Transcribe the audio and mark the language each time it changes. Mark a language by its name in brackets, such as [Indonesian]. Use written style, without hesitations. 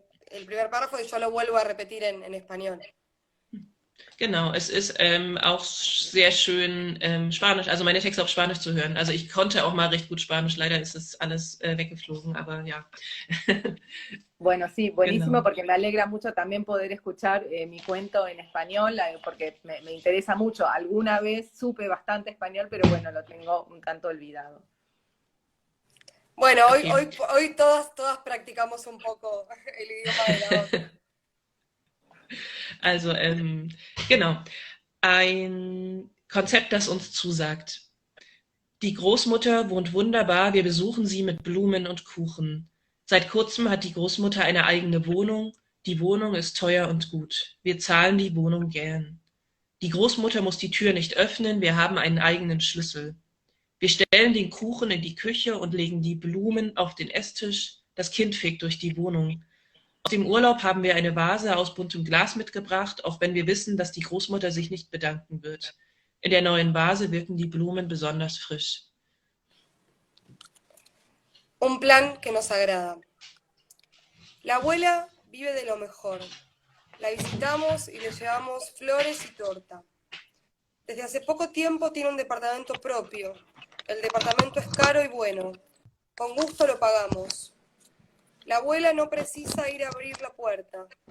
[Spanish] El primer párrafo y yo lo vuelvo a repetir en español. [German] Genau, es ist auch sehr schön Spanisch, also meine Texte auf Spanisch zu hören. Also ich konnte auch mal recht gut Spanisch, leider ist es alles weggeflogen, aber ja. [Spanish] Bueno, sí, buenísimo, [German] Genau. [Spanish] Porque me alegra mucho también poder escuchar mi cuento en español, porque me interesa mucho. Alguna vez supe bastante español, pero bueno, lo tengo un tanto olvidado. Bueno, hoy todas practicamos un poco el idioma de la otra. [German] Also, genau. Ein Konzept, das uns zusagt. Die Großmutter wohnt wunderbar, wir besuchen sie mit Blumen und Kuchen. Seit kurzem hat die Großmutter eine eigene Wohnung. Die Wohnung ist teuer und gut. Wir zahlen die Wohnung gern. Die Großmutter muss die Tür nicht öffnen, wir haben einen eigenen Schlüssel. Wir stellen den Kuchen in die Küche und legen die Blumen auf den Esstisch. Das Kind fegt durch die Wohnung. Aus dem Urlaub haben wir eine Vase aus buntem Glas mitgebracht, auch wenn wir wissen, dass die Großmutter sich nicht bedanken wird. In der neuen Vase wirken die Blumen besonders frisch. [Spanish] Un plan que nos agrada. La abuela vive de lo mejor. La visitamos y le llevamos flores y torta. Desde hace poco tiempo tiene un departamento propio. El departamento es caro y bueno. Con gusto lo pagamos. La abuela no precisa ir a abrir la puerta.